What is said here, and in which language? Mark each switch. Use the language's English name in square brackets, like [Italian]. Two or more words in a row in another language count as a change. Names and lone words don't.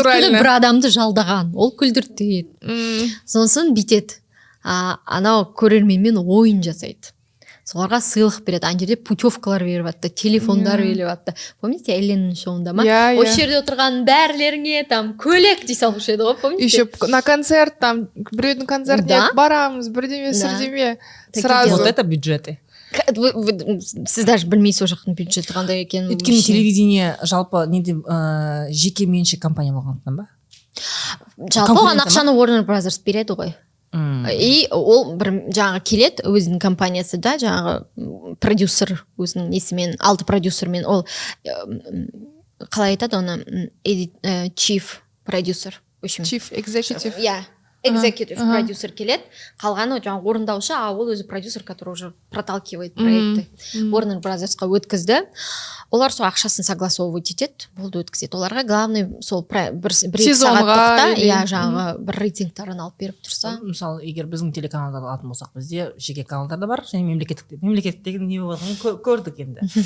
[Kazakh] Бір адамды жалдаған, ол күлдіртеді. Сонысын битеді. Анау көрерменмен ойын жасайды. Соларға сыйлық береді. Ана жерде путевкалар беріп жатты, телефондар беріп жатты. Помните, Эленнің шоуында ма? Осы жерде отырған бәрілеріңе там көлек дей салушы еді ғой, помните? [Russian] Еще на концерт, [Kazakh] там біреудің концертіне барамыз, бірдеме, сірдеме. Сразу. [Russian] Вот это бюджеты. [Kazakh] Сіз даже білмейсіз ол жақтың бюджеті қандай екенін. Өйткені телевидение жалпы неде жеке меншік компания болғандықтан ба? Жалпы оған ақшаны Warner Brothers береді ғой. И ол бір жаңағы келеді өзінің компаниясы да, жаңағы продюсер өзінің несімен, 6 продюсермен, ол қалай айтады оны, chief продюсер. [English] Chief executive. [Kazakh] Executive продюсер келеді, қалғаны жаңағы орындаушы, ол өзі продюсер, [Russian] который уже проталкивает проекты. [Kazakh] Warner Brothersқа өткізді. Олар сол ақшасын согласовывать етеді, болды өткізеді. Оларға главный сол бір-екі сағаттықта жаңағы бір рейтингтарын алып беріп тұрса. Мысалы, егер біздің телеканалдарды алатын болсақ, бізде жеке каналдар да бар, және мемлекеттегі не болғанын көрдік енді.